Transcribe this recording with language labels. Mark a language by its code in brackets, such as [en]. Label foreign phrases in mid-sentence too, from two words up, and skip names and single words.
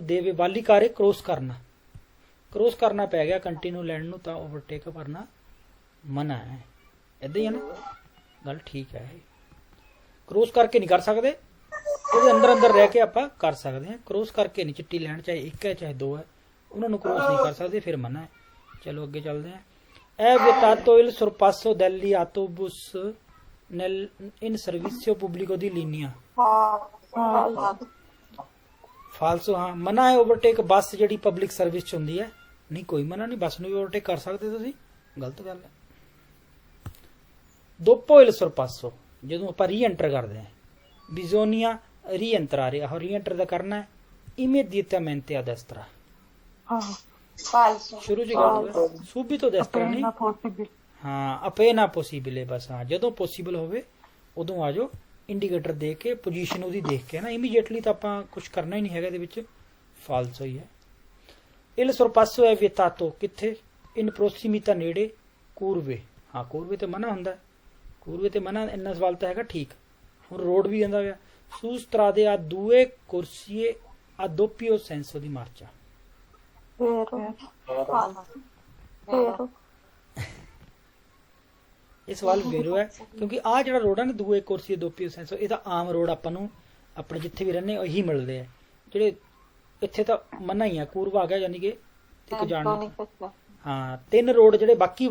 [pa] ਦੇਵੇ ਵਾਲੀ ਕਾਰੇ ਕ੍ਰੋਸ ਕਰਨਾ ਪੈ ਗਿਆ ਕੰਟੀਨਿਊ ਲੈਣ ਨੂੰ ਤਾਂ ਓਵਰਟੇਕ ਕਰਨਾ ਮਨਾ ਹੈ ਇਦਾਂ ਹੀ ਹੈ ਨਾ ਗੱਲ ਠੀਕ ਹੈ ਕ੍ਰੋਸ ਕਰਕੇ ਨਹੀਂ ਕਰ ਸਕਦੇ ਉਹਦੇ ਅੰਦਰ ਰਹਿ ਕੇ ਆਪਾਂ ਕਰ ਸਕਦੇ ਹਾਂ ਕ੍ਰੋਸ ਕਰਕੇ ਨਹੀਂ ਚਿੱਟੀ ਲੈਣ ਚਾਹੇ ਇੱਕ ਹੈ ਚਾਹੇ ਦੋ ਹੈ ਉਹਨਾਂ ਨੂੰ ਕ੍ਰੋਸ ਨਹੀਂ ਕਰ ਸਕਦੇ ਫਿਰ ਮਨਾ ਹੈ ਚਲੋ ਅੱਗੇ ਚੱਲਦੇ ਹਾਂ ਇਹ [it] vietato il sorpasso degli autobus in servizio pubblico di linea [pa] ਫਾਲਸੋ ਹਾਂ ਮਨਾ ਹੈ ਓਵਰਟੇਕ ਬੱਸ ਜਿਹੜੀ ਪਬਲਿਕ ਸਰਵਿਸ ਚ ਹੁੰਦੀ ਹੈ ਨਹੀਂ ਕੋਈ ਮਨਾ ਨਹੀਂ ਬੱਸ ਨੂੰ ਵੀ ਓਵਰਟੇਕ ਕਰ ਸਕਦੇ ਤੁਸੀਂ ਗਲਤ ਗੱਲ ਹੈ [it] dopo il sorpasso [pa] ਜਦੋਂ ਆਪਾਂ ਰੀਐਂਟਰ ਕਰਦੇ ਹਾਂ [it] bisogna rientrare [pa] ਆਹ ਰੀਐਂਟਰ ਦਾ ਕਰਨਾ ਹੈ [it] immediatamente a destra [pa] ਫਾਲਸੋ ਸ਼ੁਰੂ ਚ ਕਰੂਗਾ [it] subito destra [pa] ਨਹੀਂ ਨਾ ਪੋਸੀਬਲ ਹਾਂ [it] appena possibile [pa] ਬਸ ਹਾਂ ਜਦੋਂ ਪੋਸੀਬਲ ਹੋਵੇ ਉਦੋਂ ਆ ਜਾਓ ਇੰਡੀਕੇਟਰ ਦੇ ਕੇ ਪੋਜੀਸ਼ਨ ਉਹਦੀ ਦੇਖ ਕੇ ਨਾ ਇਮੀਡੀਏਟਲੀ ਤਾਂ ਆਪਾਂ ਕੁਝ ਕਰਨਾ ਹੀ ਨਹੀਂ ਹੈਗਾ ਇਹਦੇ ਵਿੱਚ ਫਾਲਸੋ ਹੀ ਹੈ [it] il sorpasso è vietato [pa] ਕਿੱਥੇ [it] in prossimità [pa] ਨੇੜੇ ਕੂਰਵੇ ਹਾਂ ਕੂਰਵੇ ਤੇ ਮਨਾ ਹੁੰਦਾ ਕੂਰਵੇ ਤੇ ਮਨਾ ਇੰਨਾ ਸਵਾਲ ਤਾਂ ਹੈਗਾ ਠੀਕ ਹੁਣ ਰੋਡ ਵੀ ਜਾਂਦਾ ਹੋਇਆ [it] su strade a due corsie a doppio senso di marcia [pa] ਵੈਰੋ ਇਹ ਸਵਾਲ ਵੇਰੋ ਹੈ ਕਿਉਂਕਿ ਆਹ ਜਿਹੜਾ ਰੋਡ ਹੈ ਨਾ [it] due corsie doppio senso [pa] ਇਹ ਤਾਂ ਆਮ ਰੋਡ ਆਪਾਂ ਨੂੰ ਆਪਣੇ ਜਿੱਥੇ ਵੀ ਰਹਿੰਦੇ ਉਹੀ ਮਿਲਦੇ ਆ ਜਿਹੜੇ ਇੱਥੇ ਤਾਂ ਮਨਾ ਹੀ ਆ ਕੂਰਵਾ ਆ ਗਿਆ ਯਾਨੀ ਕਿ ਇੱਕ ਜਾਣ ਹਾਂ ਤਿੰਨ ਰੋਡ ਜਿਹੜੇ ਬਾਕੀ